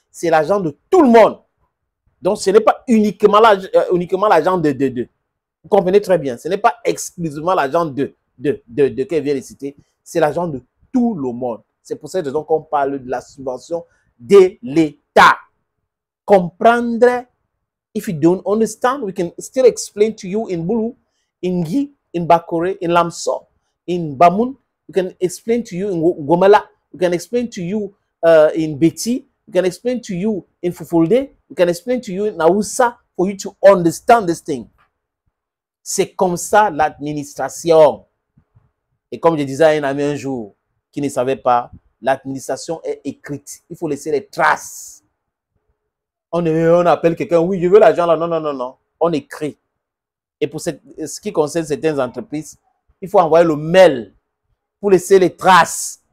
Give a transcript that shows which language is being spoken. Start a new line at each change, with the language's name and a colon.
French: C'est l'argent de tout le monde. Donc, ce n'est pas uniquement l'argent de. Vous comprenez très bien, ce n'est pas exclusivement l'argent de qu'elle vient de citer, c'est l'argent de tout le monde. C'est pour cette raison qu'on parle de la subvention de l'État.
English: Comprendre, if you don't understand, we can still explain to you in Bulu, in Gi, in Bakore, in Lamso, in Bamun. We can explain to you in Gomala. We can explain to you in Beti. We can explain to you in Fufulde. We can explain to you in Naoussa for you to understand this thing.
French: C'est comme ça l'administration. Et comme je disais à un ami un jour qui ne savait pas, l'administration est écrite. Il faut laisser les traces. On appelle quelqu'un, oui, je veux l'argent là. Non, non, non, non. On écrit. Et pour ce qui concerne certaines entreprises, il faut envoyer le mail pour laisser les traces.